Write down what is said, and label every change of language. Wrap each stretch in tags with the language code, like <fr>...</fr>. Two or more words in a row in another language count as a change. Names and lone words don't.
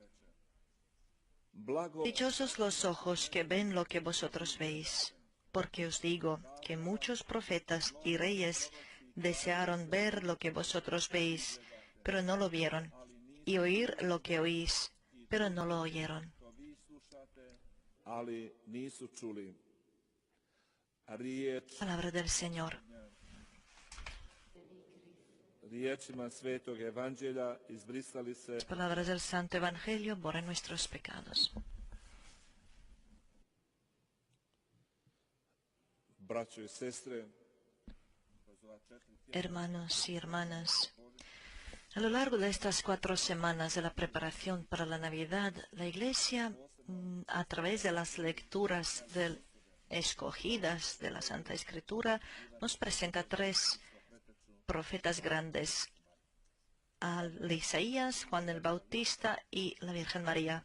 <hr>blago</hr> <es>Dichosos los ojos que ven lo que vosotros veis, porque os digo que muchos profetas y reyes desearon ver lo que vosotros veis, pero no lo vieron, y oír lo que oís, pero no lo oyeron.</es> <hr>što vi slušate, ali nisu čuli. Riječ</hr> <es>Palabra del Señor.</es> <hr>riječima Svetog Evanđelja izbrisali se</hr> <es>Palabras del Santo Evangelio borran nuestros pecados.</es> <hr>braćo i sestre.</hr> <es>Hermanos y hermanas, a lo largo de estas 4 semanas de la preparación para la Navidad, la Iglesia, a través de las lecturas escogidas de la Santa Escritura, nos presenta 3 profetas grandes: al Isaías, Juan el Bautista y la Virgen María.</es>